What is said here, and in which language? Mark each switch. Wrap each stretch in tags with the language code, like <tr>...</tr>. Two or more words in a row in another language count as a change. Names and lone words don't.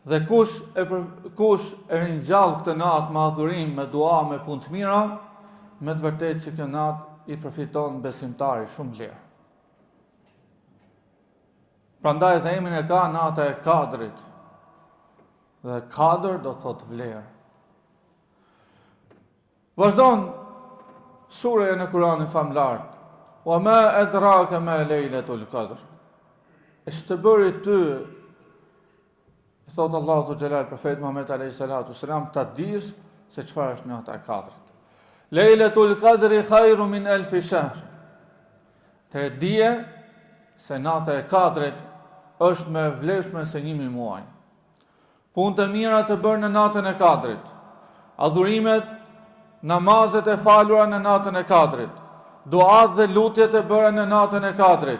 <sq>Dhe kush e ringjall këtë natë me adhurim, me dua, me punë të mira, me të vërtetë që kjo natë i përfiton besimtari shumë lirë. Prandaj dhe emrin e ka nata e Kadrit. Dhe Kadr do thot vlerë. Vazhdon sureja në Kur'anin famlar.</sq> <ar>وما أدراك ما ليلة القدر.</ar> <sq>Është bëri ty, thot Allahu xhelal profet Muhammed</sq> <ar>عليه الصلاة السلام,</ar> <sq>ta dish se çfarë është nata e Kadrit.</sq> <ar>ليلة القدر خير من ألف شهر.</ar> <sq>Të dije se nata e Kadrit është më e vlefshme se 1000 muaj. Punë të mira të bërë në natën e Kadrit. Adhurimet, namazet e falura në natën e Kadrit. Duat dhe lutjet e bëra në natën e Kadrit.</sq>